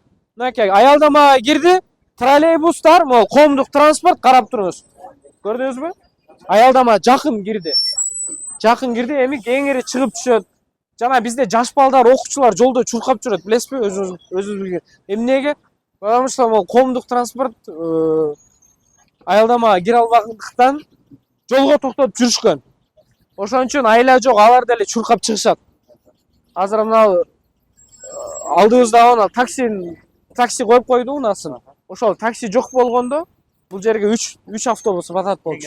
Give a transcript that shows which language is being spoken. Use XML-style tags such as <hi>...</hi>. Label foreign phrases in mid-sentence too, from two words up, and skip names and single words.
<ky>Мынакей, аялдамага кирди. Троллейбустар, могу коомдук транспорт, карап туруңуз. Көрдүңүзбү? Аялдама жакын кирди. Эми кеңири чыгып түшөт. Жана бизде жаш балдар, окуучулар жолдо чуркап жүрөт, билесизби? Өзүңүз билген. Эмнеге?</ky> <ru>Потому что</ru> <ky>могу коомдук транспорт аялдамага кире албагандыктан жолго токтоп жүрүшкөн. Ошон үчүн айла жок, алар деле чуркап чыгышат. Азыр мына алдыбызда ана такси коюп койду унасын. Ошол такси жок болгондо бул жерге 3 автобус батат болчу.</ky>